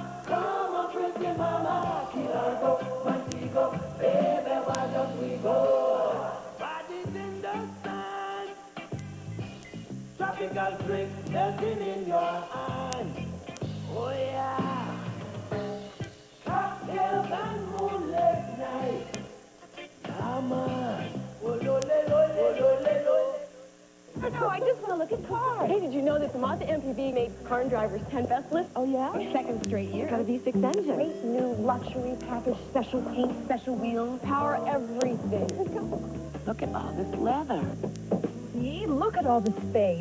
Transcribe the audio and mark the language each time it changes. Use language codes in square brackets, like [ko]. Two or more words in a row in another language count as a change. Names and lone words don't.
[en] Come on, pretty mama, Key Largo, Montego, baby, why don't we go? Bodies in the sun, tropical drink melting in your hand. Oh yeah, cocktails and moonlit night. Come on, oh lo le lo le lo le lo. Oh, no, I just want to look at cars. Hey, did you know that the Mazda MPV made Car and Driver's 10 Best list? Oh, yeah? Second straight year. It's got a V6 engine. Great new luxury package, special paint, special wheels, power, everything. Look at all this leather. See, look at all the space.